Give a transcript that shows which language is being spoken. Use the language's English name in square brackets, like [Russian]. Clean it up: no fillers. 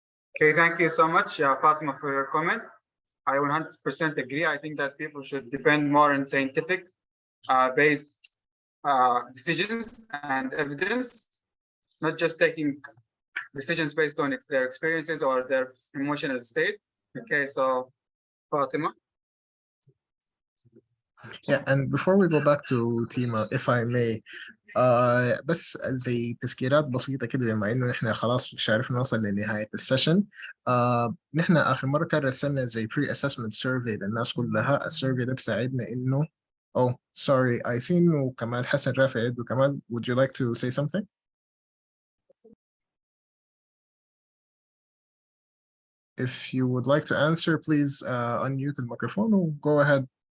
[English] Okay, thank you so much, Fatima, for your comment. I 100% agree. I think that people should depend more on scientific based decisions and evidence, not just taking decisions based on their experiences or their emotional state. Okay, so Fatima. Yeah, and before we go back to Tima, if I may, [Arabic] بس زي تذكيرات بسيطة كده بما إنه نحن خلاص مش عارف نوصل لنهاية السيشن. نحن آخر مرة كان رسلنا زي [English] pre-assessment survey [Arabic] للناس كلها. السيرفي ده بيساعدنا إنه [English] oh sorry I see [Arabic] إنه كمال حسن رافع يده. [English] كمال, would you like to say something? If you would like to answer, please unmute the microphone or go ahead.